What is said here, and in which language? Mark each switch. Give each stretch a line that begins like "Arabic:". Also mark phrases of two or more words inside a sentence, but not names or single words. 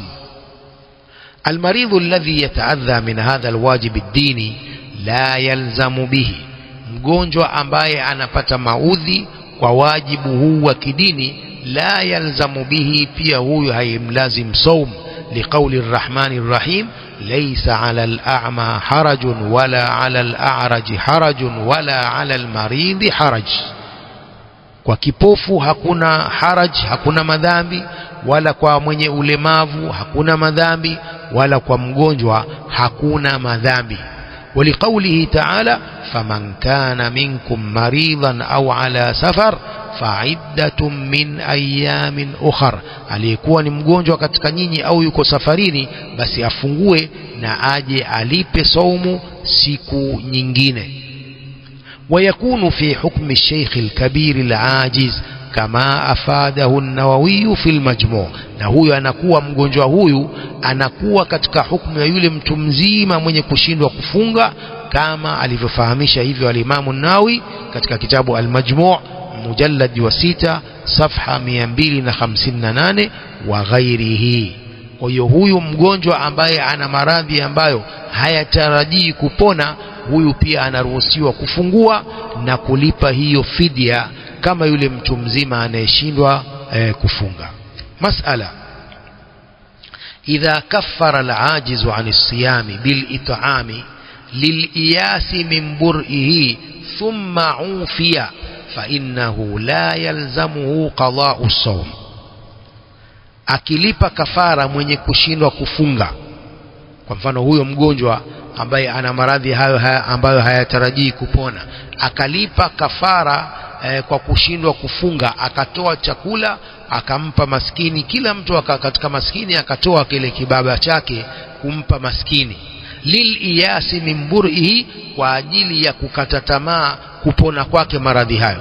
Arabic: المريض الذي يتأذى من هذا الواجب الديني لا يلزم به,
Swahili: mgonjwa ambaye anapata maudhi kwa wajibu huu wa kidini,
Arabic: لا يلزم به,
Swahili: pia huyu haimlazim saum.
Arabic: لقول الرحمن الرحيم ليس على الأعمى حرج ولا على الأعرج حرج ولا على المريض حرج,
Swahili: kwa kipofu hakuna haraj, hakuna madhambi, wala kwa mwenye ulemavu hakuna madhambi, wala kwa mgonjwa hakuna madhambi.
Arabic: ولقوله تعالى فمن كان منكم مريضا أو على سفر فعدة من أيام أخر,
Swahili: aliyekuwa ni mgonjwa katika nyinyi au yuko safarini, basi afungue na aje alipe saumu siku nyingine.
Arabic: ويكون في حكم الشيخ الكبير العاجز كما أفاده النووي في المجموع,
Swahili: na huyo anakuwa mgonjwa huyu anakuwa katika hukumu ya yule mtu mzima mwenye kushindwa kufunga, kama alivyofahamisha hivyo al-Imam an-Nawawi katika kitabu al-Majmu'
Arabic: مجلد و 6 صفحة 258 وغيره.
Swahili: Kwa hiyo huyu mgonjwa ambaye ana maradhi ambayo hayatarajii kupona, huyu pia anaruhusiwa kufungua na kulipa hiyo fidia kama yule mtu mzima anayeshindwa kufunga.
Arabic: مسألة: إذا كفر العاجز عن الصيام بالإطعام لليأس من برئه ثم عوفي فإنه لا يلزمه قضاء الصوم,
Swahili: akilipa kafara mwenye kushindwa kufunga. Kwa mfano, huyo mgonjwa ambaye ana maradhi hayo ambayo hayatarajii kupona, akalipa kafara kwa kushindwa kufunga, akatoa chakula akampa maskini, kila mtu katika maskini akatoa kile kibaba chake kumpa maskini,
Arabic: لليأس من برئه,
Swahili: kwa ajili ya kukata tamaa kupona kwake maradhi hayo.